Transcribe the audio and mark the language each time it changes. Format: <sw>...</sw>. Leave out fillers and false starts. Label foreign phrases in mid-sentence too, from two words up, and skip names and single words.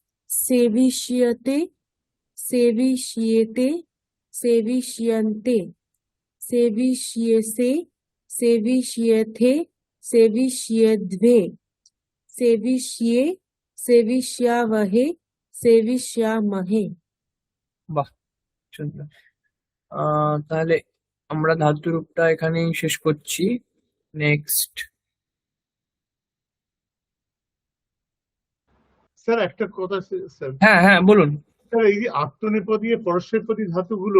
<sa>सेविष्यते सेविष्येते सेविष्यन्ते सेविष्यसे सेविष्यथे सेविष्यध्वे सेविष्ये सेविष्यावहे सेविष्यामहे।</sa> <bn>বাহ, সুন্দর। তাহলে আমরা ধাতু রূপটা এখানেই শেষ করছি। নেক্সট। স্যার একটা কথা স্যার, হ্যাঁ হ্যাঁ বলুন। স্যার এই যে আত্মনেপদী পরস্মৈপদী ধাতুগুলোর</bn>